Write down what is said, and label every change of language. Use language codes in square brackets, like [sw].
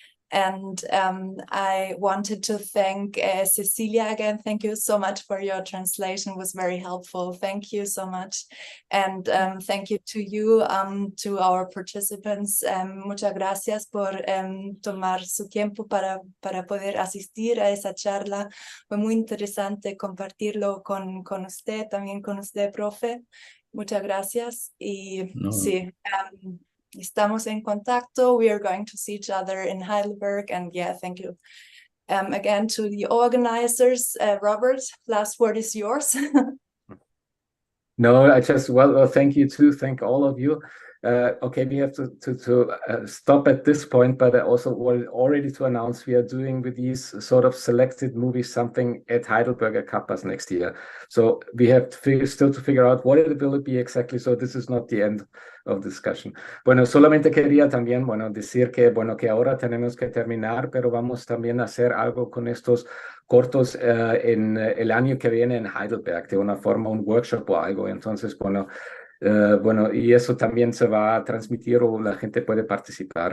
[en] And I wanted to thank Cecilia again. Thank you so much for your translation. It was very helpful. Thank you so much. And thank you to you, to our participants. [es] Muchas gracias por tomar su tiempo para poder asistir a esa charla. Fue muy interesante compartirlo con usted, también con usted, profe. Muchas gracias. Y sí. Estamos en contacto. [en] We are going to see each other in Heidelberg. And yeah, thank you again to the organizers. Robert, last word is yours. No, I just, well, thank you too. Thank all of you. Okay, we have to stop at this point, but I also wanted already to announce we are doing with these sort of selected movies something at Heidelberg at Kappas next year. So we have still to figure out what it will be exactly. So this is not the end of discussion. [es] Bueno, solamente quería también, bueno, decir que, bueno, que ahora tenemos que terminar, pero vamos también a hacer algo con estos cortos en el año que viene en Heidelberg, de una forma, un workshop o algo. Entonces, bueno, y eso también se va a transmitir o la gente puede participar.